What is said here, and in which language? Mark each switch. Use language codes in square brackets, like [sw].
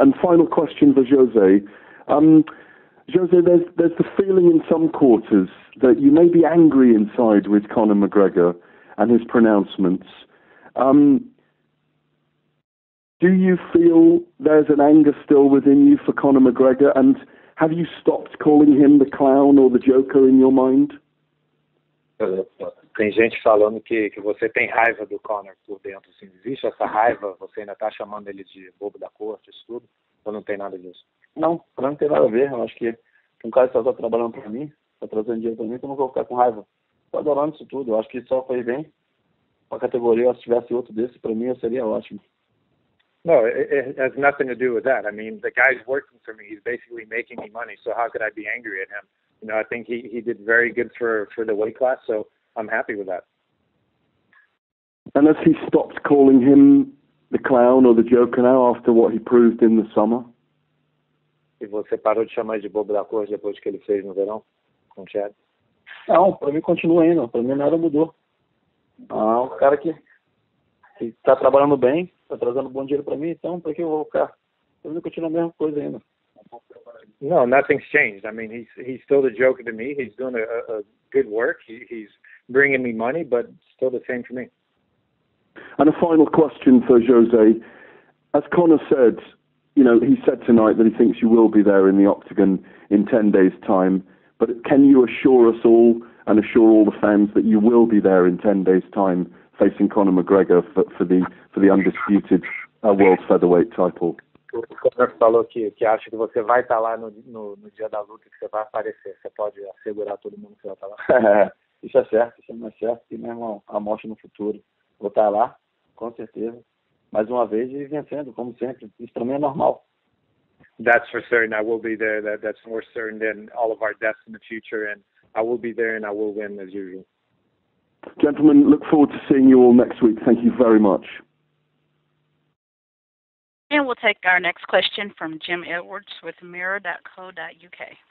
[en] And final question for Jose. Jose, there's the feeling in some quarters that you may be angry inside with Conor McGregor and his pronouncements. Do you feel there's an anger still within you for Conor McGregor? And have you stopped calling him the clown or the joker in your mind? [pt] Tem gente falando que você tem raiva do Conor por dentro. Assim, existe essa raiva? Você ainda está chamando ele de bobo da corte, isso tudo? Ou não tem nada disso? Não, pra mim não tem nada a ver. Eu acho que um cara que está trabalhando para mim, está trazendo dinheiro para mim, que eu não vou ficar com raiva. Estou adorando isso tudo. Eu acho que só foi bem para a categoria. Se tivesse outro desse, para mim, seria ótimo. [en] No, it has nothing to do with that. I mean, the guy's working for me. He's basically making me money. So how could I be angry at him? I think he did very good for the weight class. So I'm happy with that. And has he stopped calling him the clown or the joker now after what he proved in the summer? [pt] E você parou de chamar de bobo da corte depois que ele fez no verão com o Chad? Não, para mim continua ainda. Para mim nada mudou. Um cara que está trabalhando bem, está trazendo bom dinheiro para mim, então para que eu vou ficar? Para mim continua a mesma coisa ainda. [en] No, nothing's changed. I mean, he's still the joker to me. He's doing a good work. He's bringing me money, but still the same for me. And a final question for Jose. As Conor said, he said tonight that he thinks you will be there in the octagon in 10 days' time. But can you assure us all and assure all the fans that you will be there in 10 days' time facing Conor McGregor for the undisputed world featherweight title? [pt] O Conor falou que acha que você vai estar lá no dia da luta, que você vai aparecer. Você pode assegurar todo mundo que você vai estar lá? Isso é certo, isso não é certo. E mesmo a morte no futuro. Vou estar lá, com certeza. Mais uma vez e vencendo, como sempre. Isso para mim é normal. [en] That's for certain. I will be there. That's more certain than all of our deaths in the future. And I will be there and I will win as usual. Gentlemen, look forward to seeing you all next week. Thank you very much. And we'll take our next question from Jim Edwards with mirror.co.uk.